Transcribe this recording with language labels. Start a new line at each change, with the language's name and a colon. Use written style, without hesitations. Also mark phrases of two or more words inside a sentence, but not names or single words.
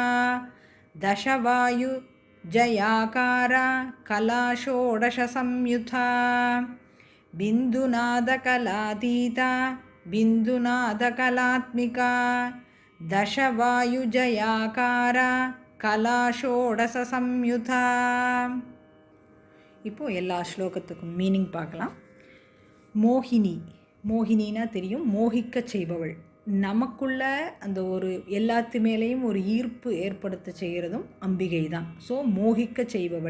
Sanskrit: दशवायु जयाकारा, कला षोडश संयुता. बिन्दुनादकलातीता, बिन्दुनादकलात्मिका. दशवायुजयाकारा, कला षोडश संयुता.
Tamil: இப்போ எல்லா ஸ்லோகத்துக்கும் மீனிங் பார்க்கலாம். மோகினி, மோகினின்னா தெரியும், மோகிக்க செய்பவள். நமக்குள்ள அந்த ஒரு எல்லாத்து மேலேயும் ஒரு ஈர்ப்பு ஏற்படுத்த செய்கிறதும் அம்பிகை தான். ஸோ மோகிக்க செய்பவள்.